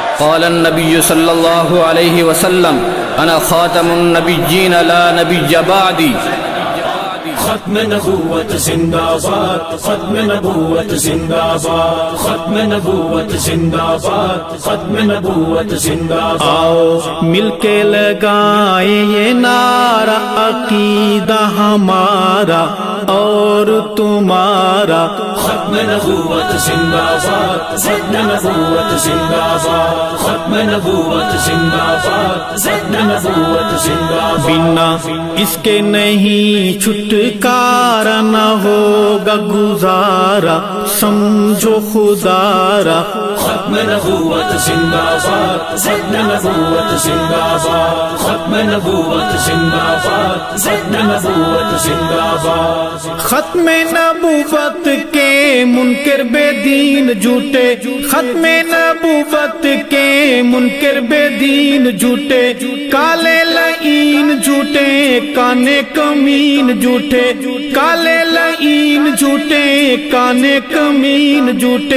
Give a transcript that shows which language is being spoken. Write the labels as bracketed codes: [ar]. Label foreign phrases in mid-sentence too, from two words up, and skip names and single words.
[ar] قال النبی صلی اللہ علیہ وسلم انا خاتم النبیین لا نبی بعدی۔ [ur] ختم نبوت زندہ باد، ختم نبوت زندہ باد، ختم نبوت زندہ باد، ختم نبوت زندہ باد۔ آؤ مل کے لگائیں یہ نعرہ عقیدہ ہمارا اور تمہارا۔ ختم نبوت زندہ باد، ختم نبوت زندہ باد، ختم نبوت زندہ باد، ختم نبوت زندہ باد۔ بنا اس کے نہیں چھٹکارا نہ ہوگا گزارا، سمجھو خدارا۔ ختم نبوت زندہ باد، ختم نبوت زندہ باد، ختم نبوت زندہ باد، ختم نبوت زندہ باد۔ ختم نبوت کے منکر بے دین جھوٹے، ختم نبوت کے منکر بے دین جھوٹے، کالے لعین جھوٹے کانے کمین جھوٹے، کالے لعین جھوٹے کانے کمین جھوٹے۔